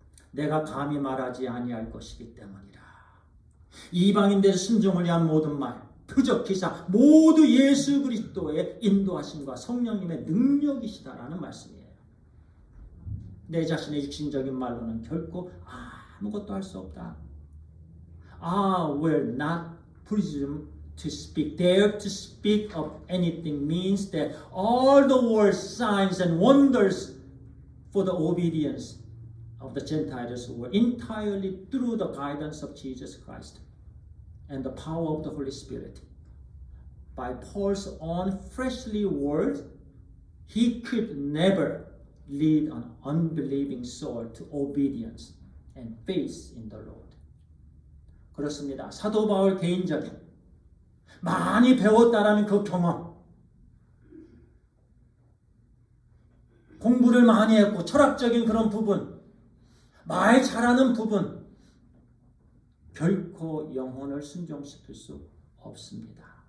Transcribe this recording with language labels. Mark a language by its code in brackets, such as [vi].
[ko] 내가 감히 말하지 아니할 것이기 때문이라. 이방인들 순종을 위한 모든 말, 표적, 기사 모두 예수 그리스도의 인도하심과 성령님의 능력이시다라는 말씀이에요. 내 자신의 육신적인 말로는 결코 아무것도 할 수 없다. [en] I will not presume to speak. Dare to speak of anything means that all the world's signs and wonders for the obedience of the Gentiles were entirely through the guidance of Jesus Christ and the power of the Holy Spirit. By Paul's own fleshly words, he could never lead an unbelieving soul to obedience and faith in the Lord. [ko] 그렇습니다. 사도 바울 개인적인 많이 배웠다라는 그 경험, 공부를 많이 했고 철학적인 그런 부분, 말 잘하는 부분, 결코 영혼을 순종시킬 수 없습니다.